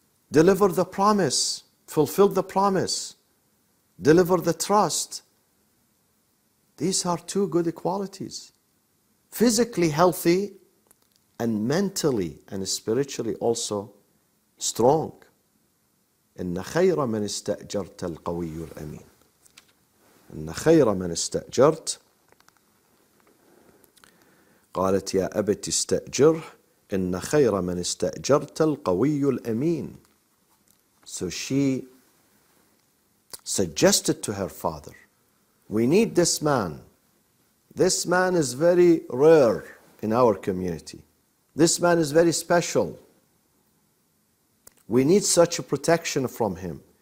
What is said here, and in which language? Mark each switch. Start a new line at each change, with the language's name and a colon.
English: Deliver the promise. Fulfill the promise. Deliver the trust. These are two good qualities. Physically healthy and mentally and spiritually also strong.
Arabic: إن خير من استأجرت القوي الأمين. إن خير من استأجرت قالت يا أبت استأجره إن خير من استأجرت القوي الأمين.
English: So she suggested to her father, we need this man. This man is very rare in our community. This man is very special. We need such a protection from him.